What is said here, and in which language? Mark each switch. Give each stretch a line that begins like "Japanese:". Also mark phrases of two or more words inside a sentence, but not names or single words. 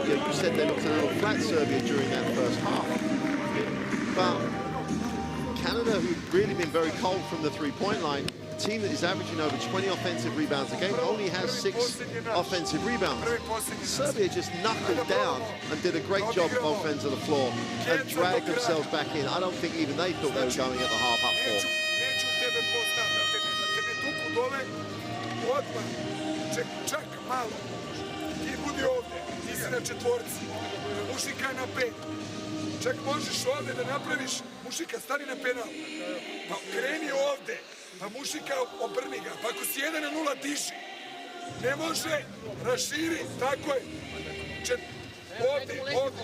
English: You know, you said they looked a little flat, Serbia, during that first half. But Canada, who've really been very cold from the three-point line, a team that is averaging over 20 offensive rebounds a game, only has 6 offensive rebounds. Serbia just knuckled down and did a great job on both ends of the floor and dragged themselves back in. I don't think even they thought they were going at the half up 4.
Serbian: Čak malo, ti budi ovde, ti si na četvorci, Mušika na 5. Čak možeš ovde da napraviš, Mušika stani na penal, pa kreni ovde, pa Mušika obrni ga, pa ako si 1-0 diži, ne može, raširi, tako je, ovde.